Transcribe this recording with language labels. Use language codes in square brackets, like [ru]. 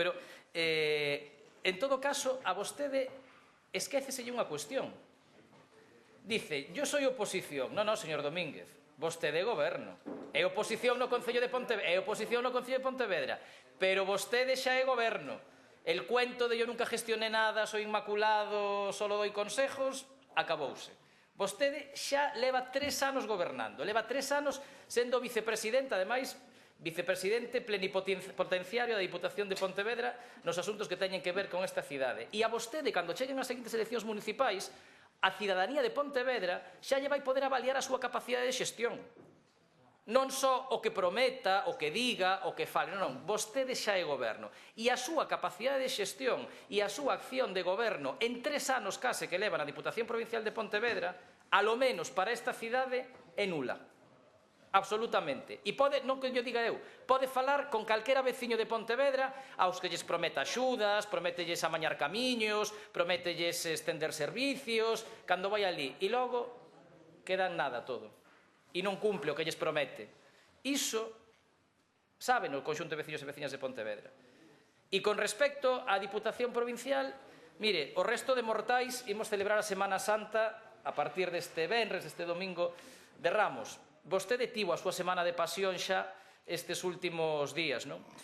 [gl] Pero, en todo caso, a vostede esquéceselle unha cuestión. [es] Dice, yo soy oposición. [gl] Non, señor Domínguez, vostede é goberno. É oposición no Concello de Pontevedra, pero vostede xa é goberno. [es] El cuento de yo nunca gestioné nada, soy inmaculado, solo doy consejos, acabouse. [gl] Vostede xa leva 3 anos gobernando, leva 3 anos sendo vicepresidente, ademais, vicepresidente plenipotenciario da Diputación de Pontevedra nos asuntos que teñen que ver con esta cidade. E a vostede, cando cheguen as seguintes eleccións municipais, a cidadanía de Pontevedra xa lle vai poder avaliar a súa capacidade de xestión. Non só o que prometa, o que diga, o que fale, non, vostede xa é goberno. E a súa capacidade de xestión e a súa acción de goberno en 3 anos case que leva na Diputación Provincial de Pontevedra, alo menos para esta cidade, é nula. Absolutamente. E pode, non que yo diga eu, pode falar con calquera veciño de Pontevedra aos que lles prometa axudas, promételles amañar camiños, promételles estender servicios, cando vai ali. E logo queda en nada todo. E non cumple o que lles promete. Iso saben o conxunto de veciños e veciñas de Pontevedra. E con respecto á Diputación Provincial, mire, o resto de mortais imos celebrar a Semana Santa a partir deste venres, deste domingo de Ramos. Vostede tivo a súa semana de pasión xa estes últimos días, non?